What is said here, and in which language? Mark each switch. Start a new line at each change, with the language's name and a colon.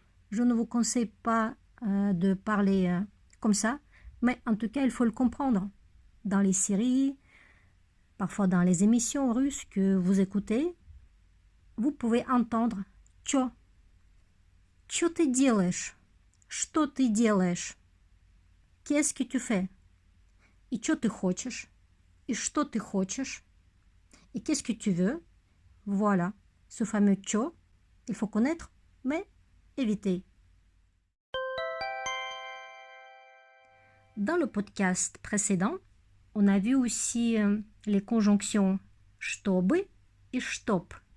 French: Je ne vous conseille pas de parler comme ça, mais en tout cas il faut le comprendre. Dans les séries, parfois dans les émissions russes que vous écoutez, vous pouvez entendre чё.
Russian: Чё ты делаешь? Что ты делаешь?
French: Qu'est-ce que tu fais?
Russian: И что ты хочешь? И что ты хочешь?
French: Et qu'est-ce que tu veux? Voilà, ce fameux cho, il faut connaître, mais éviter. Dans le podcast précédent, on a vu aussi les conjonctions чтобы et чтоб.